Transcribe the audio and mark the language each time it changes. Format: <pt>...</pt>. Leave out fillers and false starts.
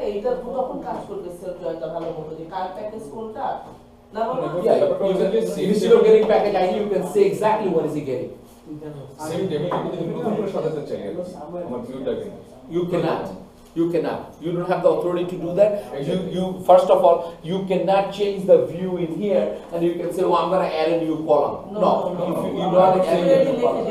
<bn>এইটা তখন কাজ করবে সেলফ জয়েন্টটা ভালো মতো যে কার প্যাকেজ কোনটা না</bn> <en>Yeah, you can, instead of getting package ID, you can say exactly what is he getting. Same table,</en> <bn>কিন্তু সাথে সাথে চাই আমার ভিউটাকে</bn> <en>You cannot. You cannot. You don't have the authority to do that. You first of all, you cannot change the view in here, and you can say, "Oh, I'm going to add a new column." No, you don't add a new column.</en>